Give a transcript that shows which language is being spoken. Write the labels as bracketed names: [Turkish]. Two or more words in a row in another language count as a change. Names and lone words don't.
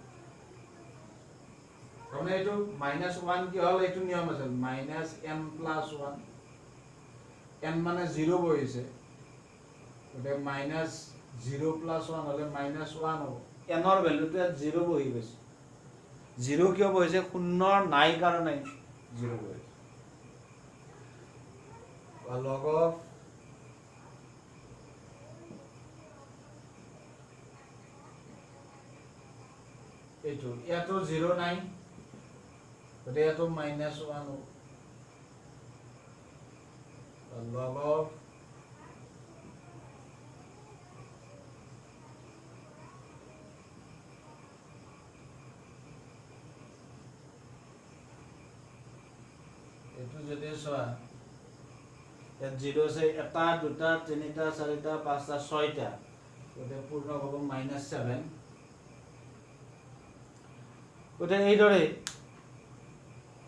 [Assamese] তাৰমানে এইটো -1 কি হ'ল এইটো নিয়ম আছিল -n+1 n মানে 0 বহিছে গতিকে -0 + 1 হ'লে -1 হ'ব n-ৰ ভেলুটো ইয়াত 0 বহি গৈছে 0 কিয় বহিছে শূন্য নাই কাৰণে 0 বহিছে [English] log of [Assamese] এইটো ইয়াতো 0 নাই গতিকে ইয়াতো -1 হ'ব [English] log of [Assamese] এইটো যদি চোৱা ইয়াত 0 আছে 1 2 3 4 5 6টা গতিকে পূৰ্ণ হ'ব -7 গতিকে এইদৰে